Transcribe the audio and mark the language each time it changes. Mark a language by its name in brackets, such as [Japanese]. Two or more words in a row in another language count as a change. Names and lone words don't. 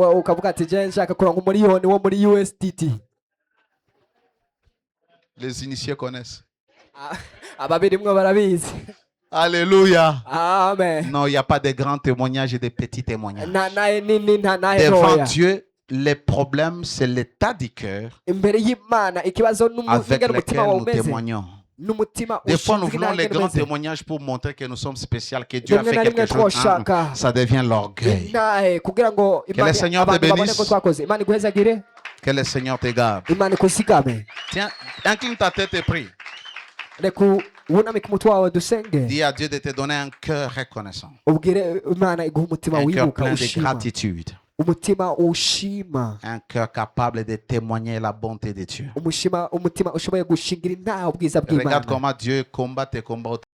[French] Les initiés connaissent. Alléluia. Amen. Non, il n'y a pas de grands témoignages et de petits témoignages. Devant Dieu, les problèmes, c'est l'état du cœur [Rundi] imbere y'Imana ikibazo [French] avec [Rundi] n'ingene umutima [French] lequel [Rundi] wawe [French] nous [Rundi] umeze [French] témoignons. [Rundi] n'umutima [French] Des fois, nous [Rundi] ushinzwe [French] voulons les [Rundi] n'ingene [French] grands [Rundi] umeze. [French] témoignages pour montrer que nous sommes spéciaux, que Dieu a [Rundi] Rimwe [French] fait [Rundi] na rimwe [French] quelque chose. [Rundi] twoshaka [French] Ça devient l'orgueil. [Rundi] intahe kugira ngo [French] Que le Seigneur te [Rundi] abantu babone [French] bénisse. [Rundi] ko twakoze. Imana iguhezagire, [French] Que le Seigneur te garde. [Rundi] Imana ikusigame. [French] Tiens, incline ta tête et prie. [Rundi] Reka wunamike umutwe wawe dusenge, [French] Dis à Dieu de te donner un cœur reconnaissant. [Rundi] ubwire Imana iguha umutima [French] Un cœur [Rundi] wibuka [French] plein de [Rundi] ushima, [French] gratitude. [Rundi] umutima ushima, [French] Un cœur capable de témoigner la bonté de Dieu. [Rundi] umutima ushoboye gushingira intahe ubwiza [French] Regarde [Rundi] bw'Imana. [French] comment Dieu combat tes combats